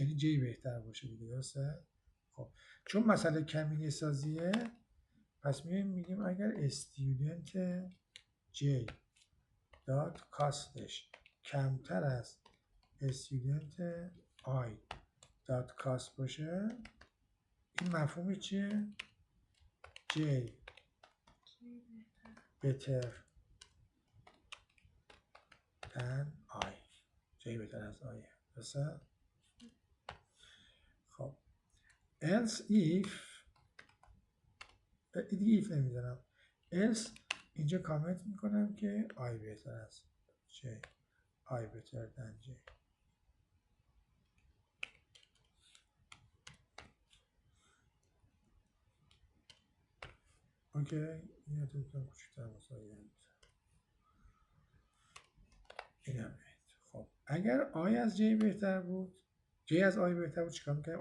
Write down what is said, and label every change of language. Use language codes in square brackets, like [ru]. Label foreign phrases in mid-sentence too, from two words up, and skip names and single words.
[fa] یعنی جی بهتر باشه دیگه درسته؟ خب چون مسئله کمینه سازیه پس میگیم اگر استودنت جی دات کاستش کمتر از استودنت آی دات کاست باشه این مفهوم چیه؟ [en] جی better than I. [fa] جی بهتر از آی درسته؟ خب [en] else if [fa] دیگه if نمیزنم else اینجا کامنت میکنم که I بهتر از جی [en] I better than [fa] جی. اوکی این تو بکنم کوچکتر مساوی اینم. خب اگر آی از جی بهتر بود جی از آی بهتر بود چیکار میکنیم؟